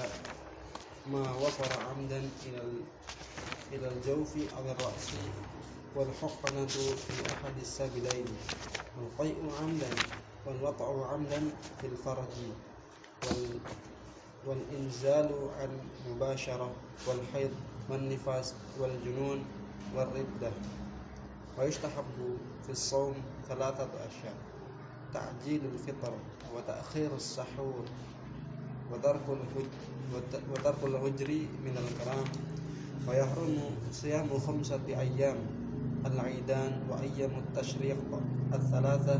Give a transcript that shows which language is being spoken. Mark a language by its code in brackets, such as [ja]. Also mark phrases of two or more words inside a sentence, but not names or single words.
[ar] ما وصل عمدا إلى الجوف أو الرأس والحقنة في أحد السبيلين والقيء عمدا والوطء عمدا في الفرج والإنزال عن مباشرة والحيض والنفاس والجنون والردة. ويستحب في الصوم ثلاثة أشياء تعجيل الفطر وتأخير السحور وترك الهجر من الكلام. ويحرم صيام خمسة أيام العيدان وأيام التشريق الثلاثة.